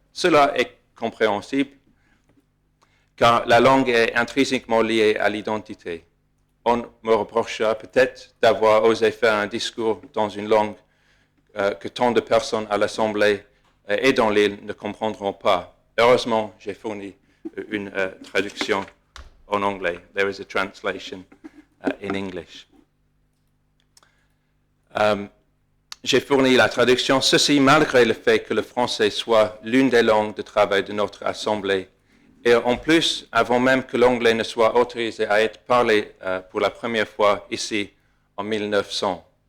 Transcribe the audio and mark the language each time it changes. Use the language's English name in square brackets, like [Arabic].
[French] Cela est compréhensible, car la langue est intrinsèquement liée à l'identité. On me reprochera peut-être d'avoir osé faire un discours dans une langue que tant de personnes à l'Assemblée et dans l'île ne comprendront pas. Heureusement, j'ai fourni une traduction en anglais. [English] There is a translation in English. [French] J'ai fourni la traduction, ceci malgré le fait que le français soit l'une des langues de travail de notre Assemblée. Et en plus, avant même que l'anglais ne soit autorisé à être parlé pour la première fois ici en 1900.